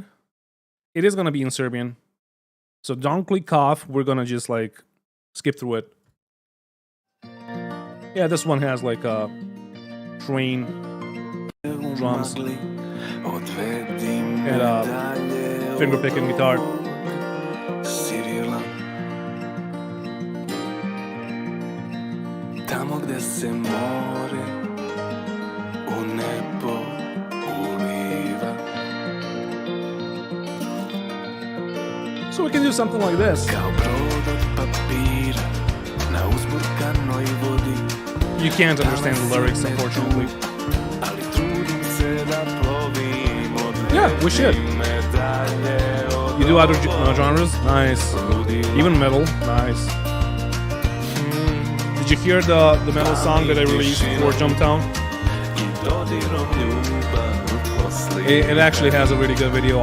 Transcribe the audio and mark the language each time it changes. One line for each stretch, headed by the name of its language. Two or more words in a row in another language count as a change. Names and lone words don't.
English: It is gonna be in Serbian, so don't click off. We're gonna just like skip through it. Yeah, this one has like a train drums and a finger picking guitar.
Serbian: Tamo gde se more u nebo uliva.
English: So we can do something like this.
Serbian: Kao brod od papira na uzburkanoj vodi.
English: You can't understand the lyrics, unfortunately.
Serbian: Ali trudim se da plovim od
English: Yeah, we should. You do other genres? Nice. Even metal? Nice. Did you hear the metal song that I released for Jumptown? It actually has a really good video.